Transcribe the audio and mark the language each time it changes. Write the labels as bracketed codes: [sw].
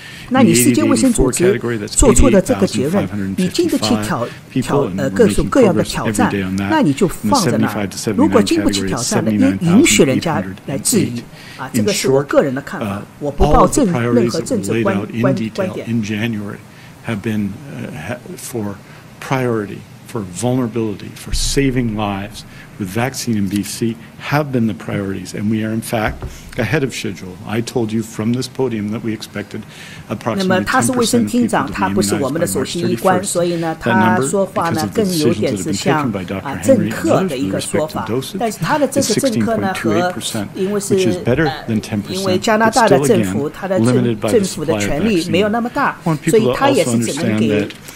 [zh] 那你世界卫生组织做出的这个结论，你经得起各种各样的挑战，那你就放在那儿。如果经不起挑战的，你允许人家来质疑这个是我个人的看法，我不抱任何政治观点。 [en] Have been for priority, for vulnerability, for saving lives with vaccine in BC have been the priorities, and we are in fact ahead of schedule. I told you from this podium that we expected approximately 10% [zh] 那么他是卫生厅长，他不是我们的首席医官，所以呢，他说话呢更有点是像政客的一个说法。但是他的这个政客呢和因为是因为加拿大的政府，他的政府的权力没有那么大，所以他也是只能给